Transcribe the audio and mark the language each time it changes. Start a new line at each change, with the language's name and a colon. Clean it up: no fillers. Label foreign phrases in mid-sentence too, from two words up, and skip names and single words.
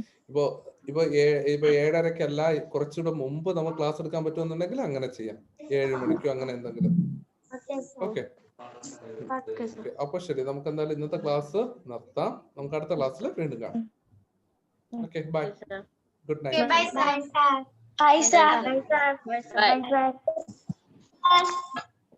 Malayalam: ഇപ്പൊ 7:30 കുറച്ചുകൂടെ മുമ്പ് നമ്മൾ ക്ലാസ് എടുക്കാൻ പറ്റുമെന്നുണ്ടെങ്കിൽ അങ്ങനെ ചെയ്യാം. 7 മണിക്കോ അങ്ങനെ എന്തെങ്കിലും. ഓക്കെ, അപ്പൊ ശരി, നമുക്ക് എന്തായാലും ഇന്നത്തെ ക്ലാസ് നിർത്താം. നമുക്ക് അടുത്ത ക്ലാസ്സിൽ വീണ്ടും കാണാം.
English: okay, bye. Good night. Bye, sir. Bye, sir. Bye, sir. Bye, sir.